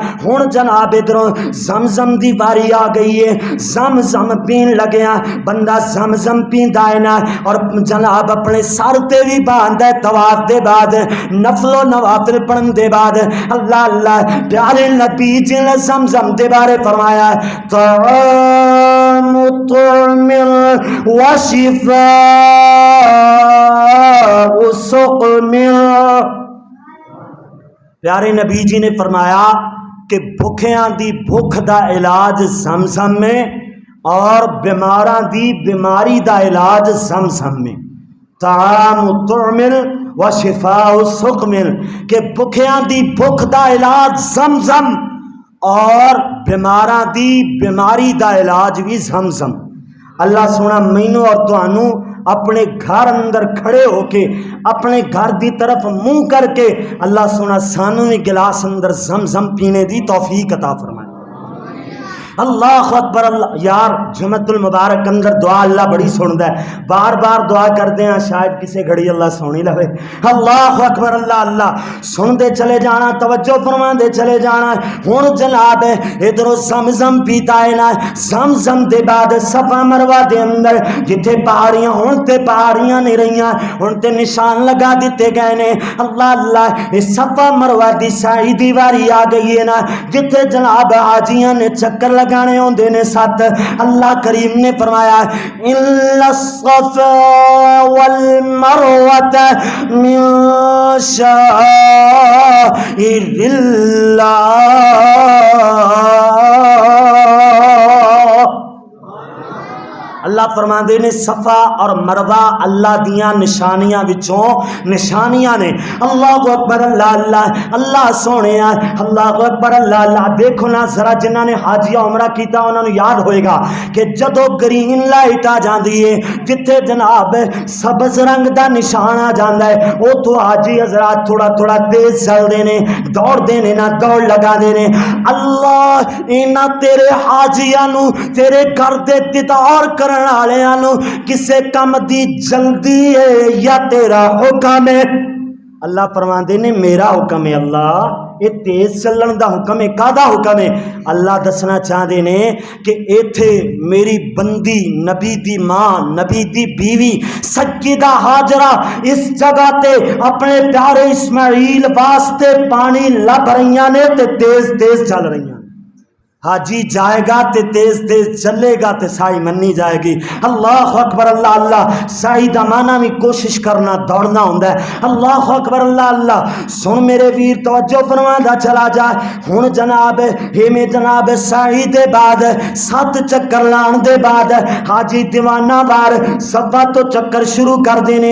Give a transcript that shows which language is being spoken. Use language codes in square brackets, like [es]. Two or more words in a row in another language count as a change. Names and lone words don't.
[pa] ہن جناب ادھروں زمزم دی باری آ گئی ہے، زمزم پین لگے ہیں. بندہ زمزم پیندا ہے نا اور جناب اپنے سر تے بھی باندھدا ہے طواف دے بعد، نفل و نوافل پڑھن دے بعد. اللہ اللہ پیارے نبی جی نے زمزم دے بارے فرمایا [ar] طعام طعم وشفاء سقم. [pa] پیارے نبی جی نے فرمایا کہ بھوکیاں دی بھوک دا علاج زمزم میں اور بیماراں دی بیماری دا علاج زمزم میں. [ar] طعام طعم وشفاء سقم [pa] کہ بھوکیاں دی بھوک دا علاج زمزم اور بیماراں دی بیماری دا علاج بھی زمزم. اللہ سونا مینوں اور تانوں اپنے گھر اندر کھڑے ہو کے اپنے گھر دی طرف منہ کر کے اللہ سونا سانوں بھی گلاس اندر زمزم پینے دی توفیق عطا فرمائے. [ar] اللہ اکبر اللہ. [pa] یار جمعۃ المبارک اندر دعا اللہ بڑی سندا ہے، بار بار دعا کرتے ہیں شاید کسی گھڑی اللہ سونی لوے. [ar] اللہ اکبر اللہ اللہ. [pa] سنتے چلے جانا، توجہ فرماندے چلے جانا. ہن جناب ادھر زمزم پیتا ہے نا، زمزم دے بعد صفا مروہ دے اندر جتھے پہاڑیاں ہن تے پہاڑیاں نہیں رہیاں، ہن تے نشان لگا دیتے گئے نے. اللہ اللہ اس صفا مروہ دی سعی دی واری آ گئی ہے نا جتھے جناب حاجیاں نے چکر گانے ہوندے نے ساتھ. اللہ کریم نے فرمایا [ar] الا الصفا والمروة من شعائر اللہ. [pa] اللہ فرماندے نے صفا اور مروہ اللہ دیاں نشانیاں وچوں نشانیاں نے. [ar] اللہ اکبر اللہ اللہ. [pa] اللہ سونے [ar] اللہ اکبر اللہ اللہ. [pa] دیکھو نا ذرا جنہاں نے حاجیہ عمرہ کیتا انہاں نوں یاد ہوئے گا کہ جدو گرین لائٹ آ جاندی ہے جتھے جناب سبز رنگ دا نشان آ جاندا ہے او تو حاجی حضرات تھوڑا تھوڑا تیز چلدے نے، دوڑ دے نے نا دوڑ لگا دے نے. اللہ انہاں تیرے حاجیاں نوں تیرے گھر دے دیدار کرن والےاں نوں کسے کم دی جلدی ہے یا تیرا حکم ہے؟ اللہ فرماندے نے میرا حکم ہے. اللہ یہ تیز چلن دا حکم ہے، کادا حکم ہے؟ اللہ دسنا چاہتے نے کہ ایتھے میری بندی نبی دی ماں نبی دی بیوی سیدہ ہاجرہ اس جگہ تے اپنے پیارے اسماعیل واسطے پانی لب رہیاں نے تے تیز تیز چل رہیاں. حاجی جائے گا تے تیز تیز چلے گا تے سائی منی جائے گی. [ar] اللہ اکبر اللہ اللہ. [pa] سائی دا معنی بھی کوشش کرنا دوڑنا ہوندا ہے. [ar] اللہ اکبر اللہ اللہ. [pa] سن میرے ویر توجہ فرمادا چلا جا. ہن جناب میں جناب سائی دے بعد 7 چکر لان دے بعد حاجی دیوانہ وار صفا تو چکر شروع کر دینے.